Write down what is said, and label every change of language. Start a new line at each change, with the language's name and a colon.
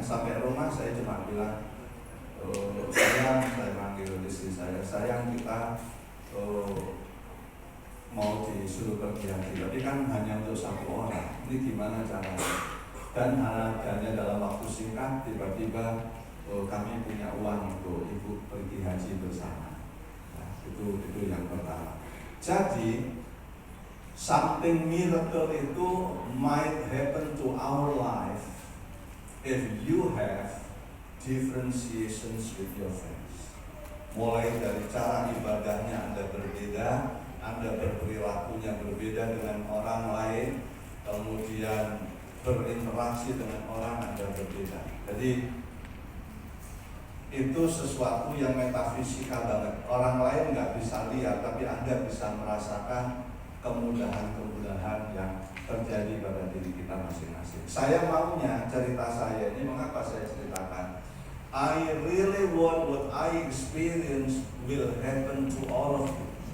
Indonesian: Sampai rumah saya cuma bilang, sayang, saya panggil istri saya, sayang kita mau disuruh pergi haji, tapi kan hanya untuk satu orang, ini gimana caranya? Dan hanya dalam waktu singkat, tiba-tiba kami punya uang untuk ibu pergi haji bersama. Nah, itu yang pertama. Jadi
English: something miracle
Indonesian: itu
English: might happen to our life if you have differentiations with your friends.
Indonesian: Mulai dari cara ibadahnya Anda berbeda, Anda berperilakunya berbeda dengan orang lain, kemudian berinteraksi dengan orang Anda berbeda. Jadi itu sesuatu yang metafisikal banget. Orang lain nggak bisa lihat, tapi Anda bisa merasakan kemudahan-kemudahan yang terjadi pada diri kita masing-masing. Saya maunya cerita saya ini, mengapa saya ceritakan?
English: I really want what I experience will happen to all of you.